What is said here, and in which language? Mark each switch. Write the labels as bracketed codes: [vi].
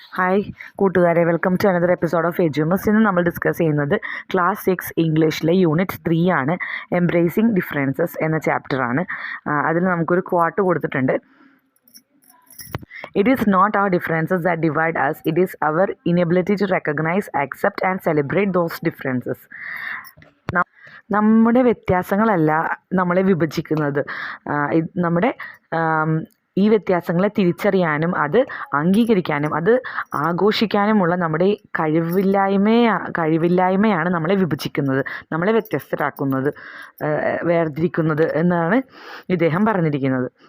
[ml] Hi കൂട്ടുകാരെ, [en] Welcome to another episode of എജ്യൂമസ്. [ml] ഇന്ന് നമ്മൾ ഡിസ്കസ് ചെയ്യുന്നത് ക്ലാസ് 6 ഇംഗ്ലീഷിലെ യൂണിറ്റ് 3 ആണ്. എംബ്രേസിങ് ഡിഫറൻസസ് എന്ന ചാപ്റ്ററാണ്. അതിൽ നമുക്കൊരു ക്വാട്ട് കൊടുത്തിട്ടുണ്ട്. [en] It is not our differences that divide us, it is our inability to recognize, accept and celebrate those differences. [ml] നമ്മുടെ വ്യത്യാസങ്ങളല്ല നമ്മളെ വിഭജിക്കുന്നത്. നമ്മുടെ ഈ വ്യത്യാസങ്ങളെ തിരിച്ചറിയാനും അത് അംഗീകരിക്കാനും അത് ആഘോഷിക്കാനുമുള്ള നമ്മുടെ കഴിവില്ലായ്മയാണ് നമ്മളെ വിഭജിക്കുന്നത്, നമ്മളെ വ്യത്യസ്തരാക്കുന്നത്, വേർതിരിക്കുന്നത് എന്നാണ് ഇദ്ദേഹം പറഞ്ഞിരിക്കുന്നത്.